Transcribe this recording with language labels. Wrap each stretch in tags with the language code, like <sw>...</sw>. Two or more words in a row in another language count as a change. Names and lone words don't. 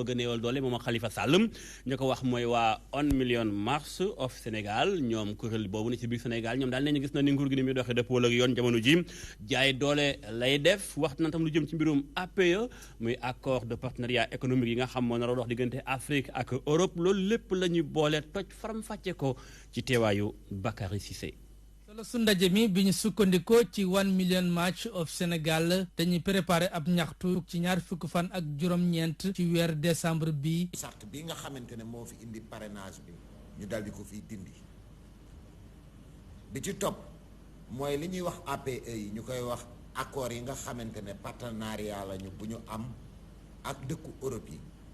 <wo>bëgg a néewal doole moom Khalifa Sall ñu ko wax mooy waa 1 million marche of Sénégal ñoom kuréel boobu ne ci biir Sénégal ñoom daal nañu gis na ni nguur gi ni muy doxee dëppoo ak yoon jamono ji jaay doole lay def wax na tam lu jëm ci mbirum APE muy</wo> <fr>accord de partenariat économique</fr> <wo>yi nga xam moo nar a dox diggante Afrique ak Europe loolu lépp la ñuy boole toj faram fàcce ko ci teewaayu Bakary Cissé. su ndaje mi bi ñu sukkandikoo ci 1 million march of Sénégal dañuy préparé ab ñaxtu ci ñaar fukki fan ak juróom-ñeent ci weer décembre bi. sart bi nga xamante ne moo fi indi parrainage bi ñu dal di ko fiy dindi bi ci topp mooy li ñuy wax APE yi ñu koy wax accords yi nga xamante ne partenariat lañu bu ñu am ak dëkku Europe yi</wo>